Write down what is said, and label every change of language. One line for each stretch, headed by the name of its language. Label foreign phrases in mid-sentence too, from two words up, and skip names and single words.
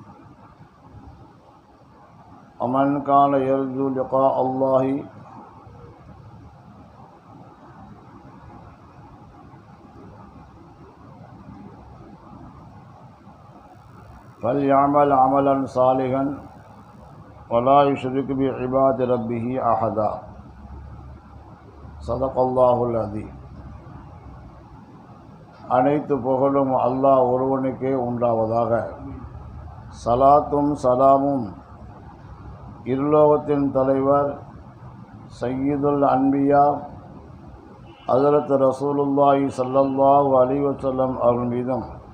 Arabic: ومن كان يرجو لقاء الله فليعمل عملا صالحا ولا يشرك بعباد ربه أحدا. صدق الله العظيم.
Tamil: அனைத்து புகழும் அல்லாஹ் ஒருவனுக்கே உண்டாவதாக. சலாத்தும் சலாமும் இருலோகத்தின் தலைவர்
Arabic: سيد الأنبياء
Tamil: ஹஜ்ரத்
Arabic: رسول الله صلى الله عليه وسلم
Tamil: அவர்கள் மீதும்,